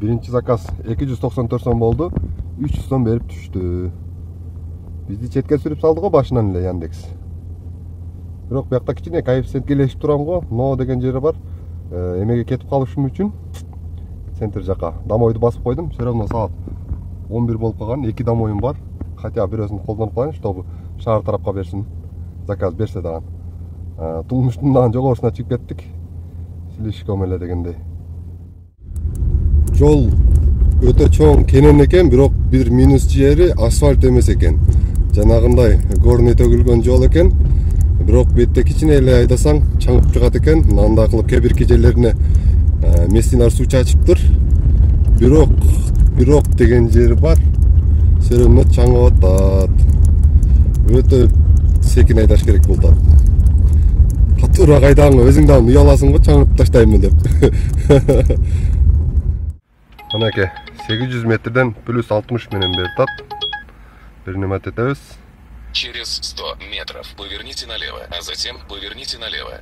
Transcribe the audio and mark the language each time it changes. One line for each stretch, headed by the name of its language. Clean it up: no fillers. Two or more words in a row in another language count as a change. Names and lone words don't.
Kyrgyz: заказ 294 сом болду. 300 сом берип түштү. Бизди четке сүрүп салды го башынан эле Яндекс. Бирок биякта кичине коэффициентке илешип турам го. Но деген жери бар. Эмеге кетип калышым үчүн центр жака домойду басып койдум.
Russian: Все равно
Kyrgyz: саат 11 болуп калган. 2 домоюм бар. Хотя бирөөсүн колдонуп коеюн, чтобы шаар тарапка берсин. Заказ берсе дагы. Тулмуштун дагы жогорусуна чыгып кеттик. Слишком эле дегендей. Жол өтө чоң кенен экен, бирок бир минус жери асфальт эмес экен. Жанагындай горный төгүлгөн жол экен. Бирок бетте кичине эле айдасаң чаңып чыгат экен. Анда кылып кээ бир жерлерине местинар суу чачыптыр. Бирок деген жери бар.
Russian: Все равно
Kyrgyz: чаңып атат. Өтө секин айдаш керек болду. Катуураак айдаң, өзүң да уяласың го чаңып таштаймын деп. Анакей 800 метрден плюс 60 менен берип атат. Бир неме этебиз.
Russian: Через 100 метров поверните налево, а затем поверните налево.